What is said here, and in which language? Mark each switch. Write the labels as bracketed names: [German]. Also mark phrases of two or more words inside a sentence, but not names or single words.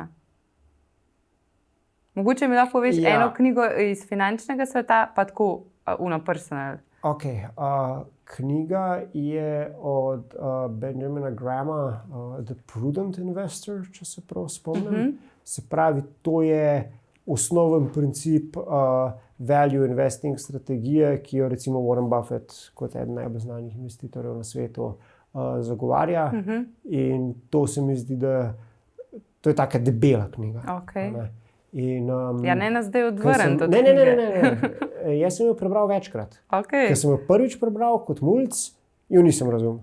[Slovenian] Mogoče mi lahko poveš eno knjigo iz finančnega sveta, pa tako personal. Knjiga je od Benjamina Grahama, The Prudent Investor, če se prav spomnim. Se pravi, to je osnoven princip [English] value investing [Slovenian] strategije, ki jo recimo Warren Buffett kot eden najbolj znanih investitorjev na svetu zagovarja. In to se mi zdi, da to je taka debela knjiga. Ne nas zdaj odvrniti od knjige. Ne. Jaz sem jo prebral večkrat. Ker sem jo prvič prebral kot mulc, jo nisem razumel.